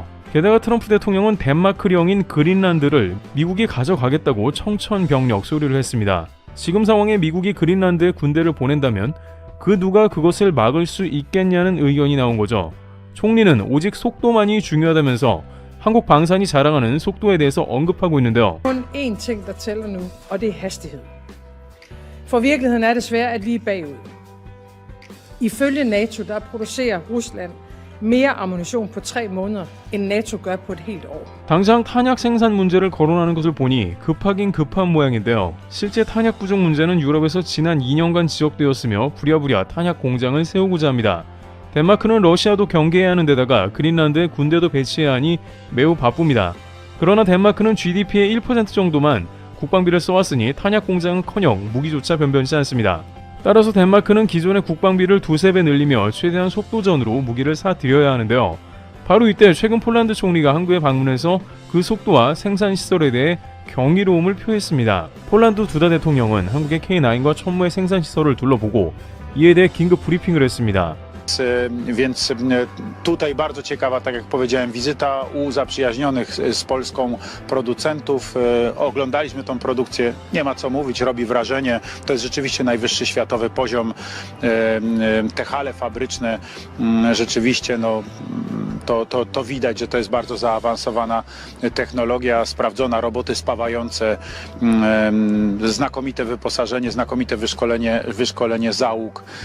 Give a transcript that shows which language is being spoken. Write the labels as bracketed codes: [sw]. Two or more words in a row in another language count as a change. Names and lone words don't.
[ko] 게다가 트럼프 대통령은 덴마크령인 그린란드를 미국이 가져가겠다고 청천벽력 소리를 했습니다. 지금 상황에 미국이 그린란드에 군대를 보낸다면 그 누가 그것을 막을 수 있겠냐는 의견이 나온 거죠. 총리는 오직 속도만이 중요하다면서 한국 방산이 자랑하는 속도에 대해서 언급하고 있는데요. [da] Kun én ting, der tæller nu, og det er hastighed. For virkeligheden er desværre, at vi er bagud. Ifølge NATO, der producerer Rusland mere ammunition på 3 måneder, end NATO gør på et helt år. [ko] 당장 탄약 생산 문제를 거론하는 것을 보니 급하긴 급한 모양인데요. 실제 탄약 부족 문제는 유럽에서 지난 2년간 지적되었으며 부랴부랴 탄약 공장을 세우고자 합니다. 덴마크는 러시아도 경계해야 하는 데다가 그린란드에 군대도 배치해야 하니 매우 바쁩니다. 그러나 덴마크는 GDP의 1% 정도만 국방비를 써왔으니 탄약 공장은커녕 무기조차 변변치 않습니다. 따라서 덴마크는 기존의 국방비를 2~3배 늘리며 최대한 속도전으로 무기를 사들여야 하는데요. 바로 이때 최근 폴란드 총리가 한국에 방문해서 그 속도와 생산 시설에 대해 경이로움을 표했습니다. 폴란드 두다 대통령은 한국의 K9과 천무의 생산 시설을 둘러보고 이에 대해 긴급 브리핑을 했습니다. [pl] Więc tutaj bardzo ciekawa, tak jak powiedziałem, wizyta u zaprzyjaźnionych z Polską producentów. Oglądaliśmy tą produkcję, nie ma co mówić, robi wrażenie. To jest rzeczywiście najwyższy światowy poziom. Te hale fabryczne rzeczywiście to widać, że to jest bardzo zaawansowana technologia, sprawdzona, roboty spawające, znakomite wyposażenie, znakomite wyszkolenie załóg.